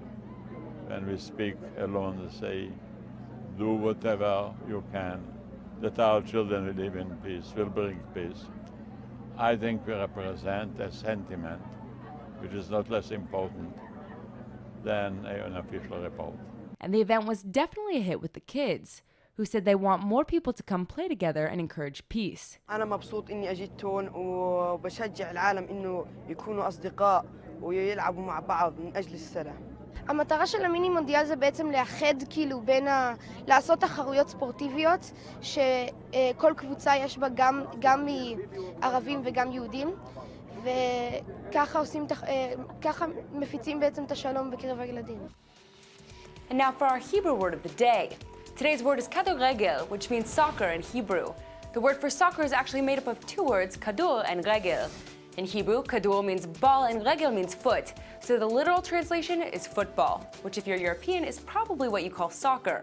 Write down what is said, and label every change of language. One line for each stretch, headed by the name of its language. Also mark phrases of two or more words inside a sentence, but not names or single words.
English: When we speak alone, they say, do whatever you can, that our children will live in peace, will bring peace. I think we represent a sentiment which is not less important than an official report. And the event was definitely a hit with the kids, who said they want more people to come play together and encourage peace.
Arabic: أنا مبسوط إني أجيت هون وبشجع العالم إنه يكونوا أصدقاء ويلعبوا مع بعض من أجل السلام.
Hebrew: המטרה של המיני מונדיאל זה בעצם לאחד כאילו לעשות תחרויות ספורטיביות שכל קבוצה יש בה גם מערבים וגם יהודים וככה ככה מפיצים בעצם את השלום בקרב הילדים.
English: And now for our Hebrew word of the day. Today's word is kadoregel, which means soccer in Hebrew. The word for soccer is actually made up of two words, kadur and regel. In Hebrew, kadur means ball and regel means foot, so the literal translation is football, which if you're European is probably what you call soccer.